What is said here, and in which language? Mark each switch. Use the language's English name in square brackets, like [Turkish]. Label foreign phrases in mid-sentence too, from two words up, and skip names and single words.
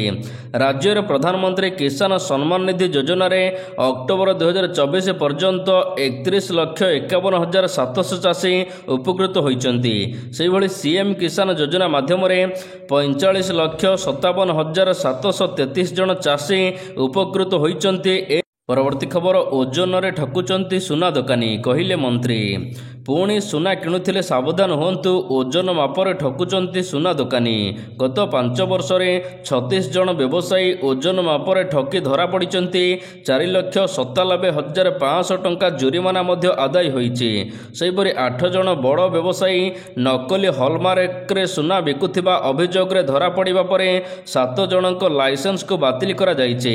[Odia] ରାଜ୍ୟ ମେଁ ପ୍ରଧାନମନ୍ତ୍ରୀ କିଷାନ ସମ୍ମାନ ନିଧି ଯୋଜନାରେ ଅକ୍ଟୋବର 2024 ପର୍ଯ୍ୟନ୍ତ 31,51,700 ଚାଷୀ ଉପକୃତ ହୋଇଛନ୍ତି। ସେହିଭଳି ସିଏମ କିଷାନ ଯୋଜନା ମାଧ୍ୟମ 45,57,733 ଜଣ ଚାଷୀ ଉପକୃତ ହୋଇଛନ୍ତି। ପରବର୍ତ୍ତୀ ଖବର, ଓଜନରେ ଠକୁଛନ୍ତି ସୁନା ଦୋକାନୀ, କହିଲେ ମନ୍ତ୍ରୀ। ପୁଣି ସୁନା କିଣୁଥିଲେ ସାବଧାନ ହୁଅନ୍ତୁ, ଓଜନ ମାପରେ ଠକୁଛନ୍ତି ସୁନା ଦୋକାନୀ। ଗତ 5 ବର୍ଷରେ 36 ଜଣ ବ୍ୟବସାୟୀ ଓଜନ ମାପରେ ଠକି ଧରାପଡ଼ିଛନ୍ତି। 4,97,500 ଟଙ୍କା ଜୋରିମାନା ମଧ୍ୟ ଆଦାୟ ହୋଇଛି। ସେହିପରି 8 ଜଣ ବଡ଼ ବ୍ୟବସାୟୀ ନକଲି ହଲମାର୍କରେ ସୁନା ବିକୁଥିବା ଅଭିଯୋଗରେ ଧରାପଡ଼ିବା ପରେ 7 ଜଣଙ୍କ ଲାଇସେନ୍ସକୁ ବାତିଲ କରାଯାଇଛି।